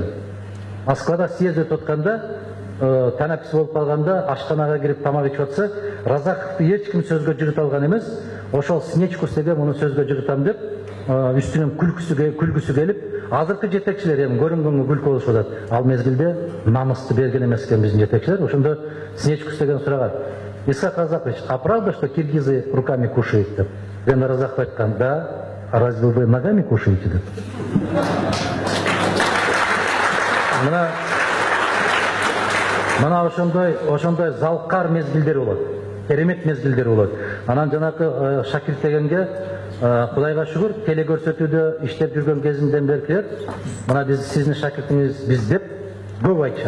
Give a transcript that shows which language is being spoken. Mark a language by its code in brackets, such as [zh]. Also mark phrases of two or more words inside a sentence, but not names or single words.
[ky] Москвада съезд өтүп атканда, танапис болуп калганда, ашканага кирип тамак ичип атса, Разаковду эч ким сөзгө жыгыта алган эмес. Ошол Снечкус деген муну сөзгө жыгытам деп, үстүнөн күлгүсү келип, азыркы жетекчилер эми көрүнгөнгө күлкү болушуп атат. Ал мезгилде намысты берген эмес экен биздин жетекчилер. Ошондо Снечкус деген сураган: Исхак Разакович, [ru] а правда, что киргизы руками кушают? [ky] Деп. Then Разаков айткан: да, [ru] а разве вы ногами кушаете? [ky] Деп. Мына ошондой залкар мезгилдер болот. Керемет мезгилдер болот. Анан жанакы Шакир дегенге Кудайга шүгүр, теле көрсөтүүдө иштеп жүргөн кезинден бери мына биз сиздин шакиртиңиз биз деп көп айтышат.